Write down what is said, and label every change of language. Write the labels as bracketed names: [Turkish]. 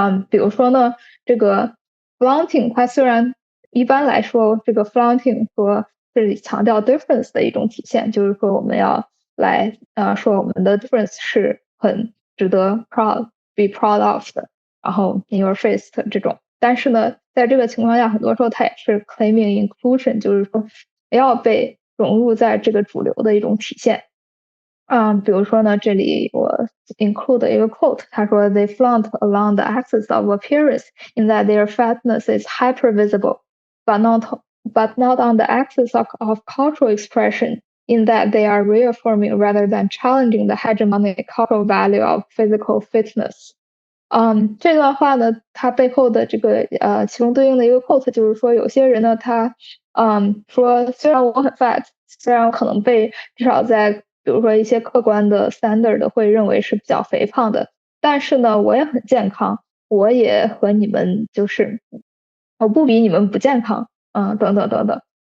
[Chinese] 比如说呢，这个 flaunting 它虽然一般来说这个 flaunting 和这里强调 difference 的一种体现，就是说我们要来说我们的 difference 是很值得 [English] be proud of [Chinese] 的，然后 [English] in your face [Chinese] 的这种。但是呢，在这个情况下，很多时候它也是 [English] claiming inclusion， [Chinese] 就是说要被融入在这个主流的一种体现。比如说呢，这里我 [English] include [Chinese] 一个 [English] quote， [Chinese] 他说 [English] they flaunt along the axis of appearance in that their fatness is hyper visible, but not on the axis of cultural expression in that they are reaffirming rather than challenging the hegemonic cultural value of physical fitness。 [Chinese] 这段话呢，它背后的这个其中对应的一个 quote 就是说，有些人呢，他说虽然我很 fat， 虽然我可能被至少在比如说一些客观的 standard 会认为是比较肥胖的，但是呢，我也很健康，我也和你们就是我不比你们不健康，等等等等。